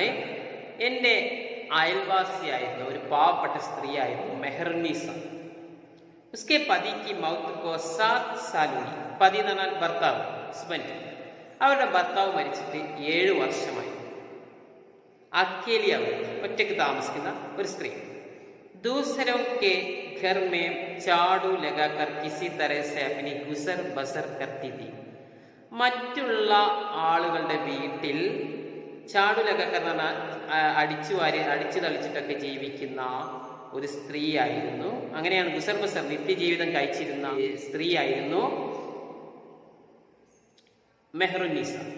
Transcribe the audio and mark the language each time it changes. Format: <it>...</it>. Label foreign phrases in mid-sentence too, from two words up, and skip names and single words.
<ml>എൻ്റെ അയൽവാസിയായിരുന്ന ഒരു പാവപ്പെട്ട സ്ത്രീയായിരുന്നു മെഹറുന്നീസ.</ml> <hi>उसके पति की मौत को 7 साल हुई.</hi> <ml>പതി എന്ന് പറഞ്ഞാൽ ഭർത്താവ്, ഹസ്ബൻഡ്. അവരുടെ ഭർത്താവ് മരിച്ചിട്ട് 7 വർഷമായി. അക്കേലി, അവർ ഒറ്റയ്ക്ക് താമസിക്കുന്ന ഒരു സ്ത്രീ.</ml> <hi>ദൂസരോं के घर में झाड़ू लगाकर किसी तरह से अपनी गुजर बसर करती थी.</hi> <ml>മറ്റുള്ള ആളുകളുടെ വീട്ടിൽ</ml> <hi>झाड़ू लगाकर</hi> <ml>എന്ന് പറഞ്ഞാൽ അടിച്ചു തളിച്ചിട്ടൊക്കെ ജീവിക്കുന്ന ഒരു സ്ത്രീയായിരുന്നു. അങ്ങനെയാണ്</ml> <hi>गुज़र बसर,</hi> <ml>നിത്യജീവിതം കഴിച്ചിരുന്ന സ്ത്രീയായിരുന്നു മെഹറുന്നീസ.</ml>